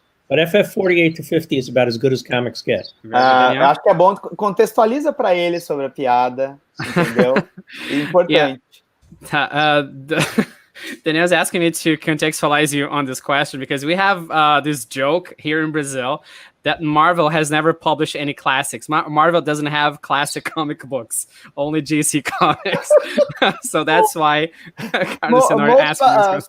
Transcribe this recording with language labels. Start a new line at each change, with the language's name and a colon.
English: But FF 48 to 50 is about as good as comics get.
Portuguese: Acho que é bom, contextualiza para ele sobre a piada, entendeu? É importante.
English: Daniel's asking me to contextualize you on this question because we have this joke here in Brazil that Marvel has never published any classics. Marvel doesn't have classic comic books, only DC Comics. So that's why Carlos Tenório asked me this question.